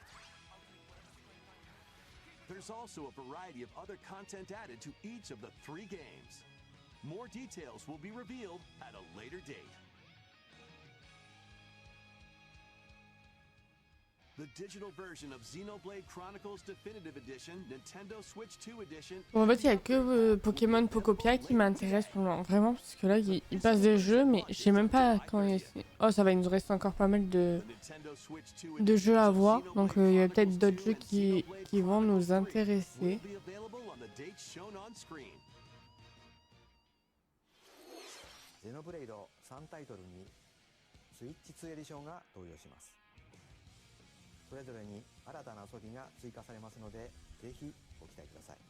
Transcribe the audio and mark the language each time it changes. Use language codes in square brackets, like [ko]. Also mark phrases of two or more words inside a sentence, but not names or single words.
[en] There's also a variety of other content added to each of the 3 games. More details will be revealed at a later date. The digital version of Xenoblade Chronicles Definitive Edition, Nintendo Switch 2 Edition. [fr] Bon, en fait, il y a que Pokémon Pocopia qui m'intéresse pour le moment, vraiment, parce que là, il passe des jeux, mais je sais même pas quand il... Oh, ça va, il nous reste encore pas mal de jeux à voir, donc il y a peut-être d'autres jeux qui vont nous intéresser. [ja] Xenoblade 3タイトルにスイッチ2エディションが登場します。それぞれに新たな遊びが追加されますので、ぜひご期待ください。